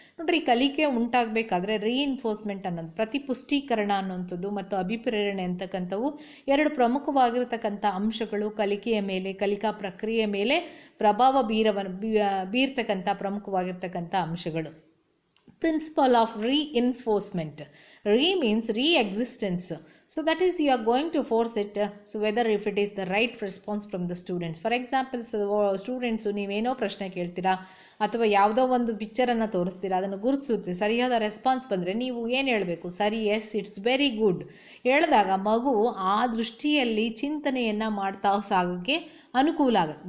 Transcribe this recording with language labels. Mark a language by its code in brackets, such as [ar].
[kn] ನೋಡ್ರಿ, ಕಲಿಕೆ ಉಂಟಾಗಬೇಕಾದ್ರೆ ರೀಇನ್ಫೋರ್ಸ್ಮೆಂಟ್ ಅನ್ನೋದು ಪ್ರತಿಪುಷ್ಟೀಕರಣ ಅನ್ನೋಂಥದ್ದು ಮತ್ತು ಅಭಿಪ್ರೇರಣೆ ಅಂತಕ್ಕಂಥವು ಎರಡು ಪ್ರಮುಖವಾಗಿರ್ತಕ್ಕಂಥ ಅಂಶಗಳು ಕಲಿಕೆಯ ಮೇಲೆ, ಕಲಿಕಾ ಪ್ರಕ್ರಿಯೆಯ ಮೇಲೆ ಪ್ರಭಾವ ಬೀರ್ತಕ್ಕಂಥ ಪ್ರಮುಖವಾಗಿರ್ತಕ್ಕಂಥ ಅಂಶಗಳು. [en] Principle of reinforcement. Re means re-existence. So that is, you are going to force it, so whether if it is the right response from the students. For example, [kn] students ನೀವೇನೋ ಪ್ರಶ್ನೆ ಕೇಳ್ತೀರಾ ಅಥವಾ ಯಾವುದೋ ಒಂದು ಪಿಕ್ಚರನ್ನು ತೋರಿಸ್ತೀರಾ, ಅದನ್ನು ಗುರುತಿಸುತ್ತೆ, ಸರಿಯಾದ ರೆಸ್ಪಾನ್ಸ್ ಬಂದರೆ ನೀವು ಏನು ಹೇಳಬೇಕು? ಸರಿ, [en] yes, it's very good [kn] ಹೇಳಿದಾಗ ಮಗು ಆ ದೃಷ್ಟಿಯಲ್ಲಿ ಚಿಂತನೆಯನ್ನು ಮಾಡ್ತಾ ಸಾಗೋಕ್ಕೆ ಅನುಕೂಲ ಆಗುತ್ತೆ.